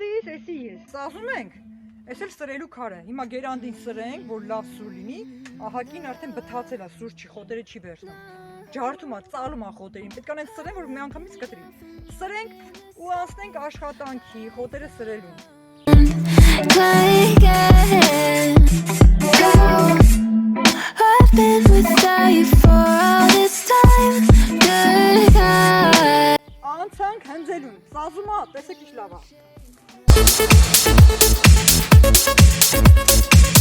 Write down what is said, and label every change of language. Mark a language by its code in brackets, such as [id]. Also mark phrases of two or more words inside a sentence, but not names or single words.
[hy] ես։ Ասում ենք, Էս էլ սրելու քարը։ Հիմա գերանդին սրենք, որ լավ սուր լինի, ահագին արդեն բթացել է, սուր չի, խոտերը չի վերցնում։ Ջարդում է, ծալում է խոտերին։ Պետք է անենք սրեն, որ մի անգամից կտրի։ Սրենք ու անցնենք աշխատանքի, խոտերը սրելուն։ [en] I've been without you for all this time. Good guy. [hy] Անցանք հնձելուն, սազում է, տեսեք ինչ լավ է։